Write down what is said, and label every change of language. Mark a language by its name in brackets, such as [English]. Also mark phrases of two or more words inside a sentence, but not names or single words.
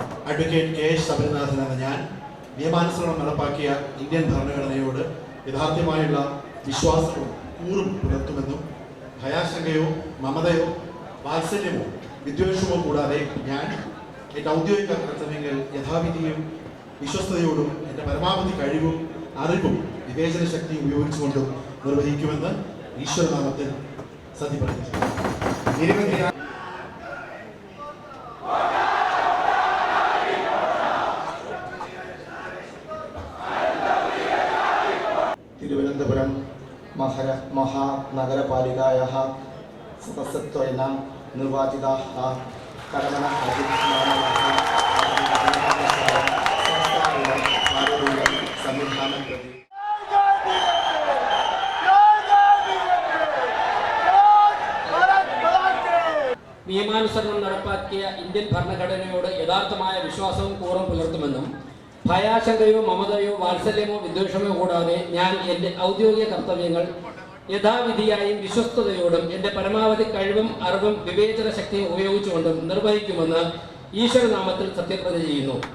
[Malayalam] അഡ്വക്കേറ്റ് കെ എസ് ശബരിനാഥൻ എന്ന ഞാൻ നിയമാനുസരണം നടപ്പാക്കിയ ഇന്ത്യൻ ഭരണഘടനയോട് യഥാർത്ഥമായുള്ള വിശ്വാസവും കൂറും പുലർത്തുമെന്നും ഭയാശങ്കയോ മമതയോ വാത്സല്യമോ വിദ്വേഷമോ കൂടാതെ ഞാൻ എൻ്റെ ഔദ്യോഗിക കർത്തവ്യങ്ങൾ യഥാവിധിയും വിശ്വസ്തയോടും എൻ്റെ പരമാവധി കഴിവും അറിവും വിവേചന ശക്തിയും ഉപയോഗിച്ചുകൊണ്ടും നിർവഹിക്കുമെന്ന് ഈശ്വരനാമത്തിൽ സത്യപ്രതിജ്ഞ ചെയ്യുന്നു. [Sanskrit] തിരുവനന്തപുരം महानगरपालिकायाः सदस्यत्वेन निर्वाचिताः कर्मण संविधानं प्रति [Malayalam] നിയമാനുസരണം നടപ്പാക്കിയ ഇന്ത്യൻ ഭരണഘടനയോട് യഥാർത്ഥമായ വിശ്വാസവും കൂറും പുലർത്തുമെന്നും ഭയാശങ്കയോ മമതയോ വാത്സല്യമോ വിദ്വേഷമോ കൂടാതെ ഞാൻ എൻ്റെ ഔദ്യോഗിക കർത്തവ്യങ്ങൾ യഥാവിധിയായും വിശ്വസ്തയോടും എൻ്റെ പരമാവധി കഴിവും അറിവും വിവേചന ശക്തിയും ഉപയോഗിച്ചുകൊണ്ടും നിർവഹിക്കുമെന്ന് ഈശ്വരനാമത്തിൽ സത്യപ്രതിജ്ഞ ചെയ്യുന്നു.